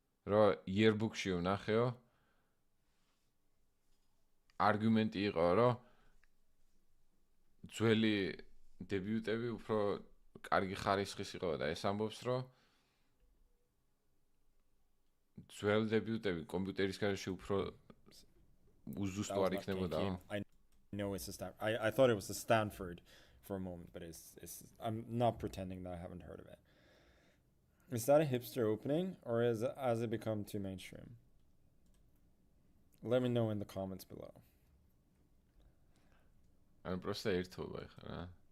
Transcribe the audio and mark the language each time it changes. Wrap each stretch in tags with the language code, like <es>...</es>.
<ka>რო yearbook-ში ვნახეო არგუმენტი იყო, რომ ძველი დებიუტები უფრო კარგი ხარისხის იყო და ეს ამბობს, რომ ძველი დებიუტები კომპიუტერის გარშე უფრო უზუსტო არ იქნებოდა.</ka> <en>I know it's a Stanford. I thought it was a Stanford for a moment, but it's I'm not pretending that I haven't heard of it. Is that a hipster opening, or has it become too mainstream? Let me know in the comments below.</en> <ka>I'm просто ერთობა ეხა რა.</ka>